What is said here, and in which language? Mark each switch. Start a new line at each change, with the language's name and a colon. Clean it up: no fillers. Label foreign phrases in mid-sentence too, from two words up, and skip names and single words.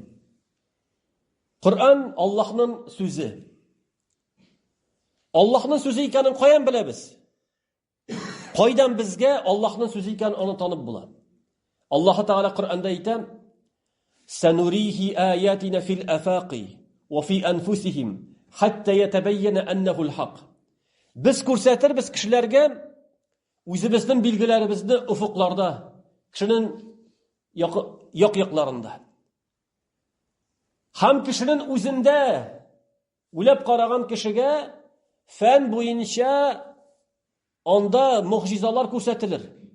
Tatar: Коръән Аллаһның сүзе. Аллаһның сүзе икәнен каян беләбез? Кайдан безгә Аллаһның сүзе икәнен аны танып була? Аллаһ Тәгалә Коръәндә әйтә:
Arabic: "سنريهم آياتنا في الآفاق وفي أنفسهم حتى يتبين أنه الحق."
Tatar: Без күрсәтербез кешеләргә үзебезнең билгеләребезне уфукларда, кешенең як-якларында. Һәм кешенең үзендә үлеп караган кешегә фән буенча анда мөгъҗизалар күрсәтелер.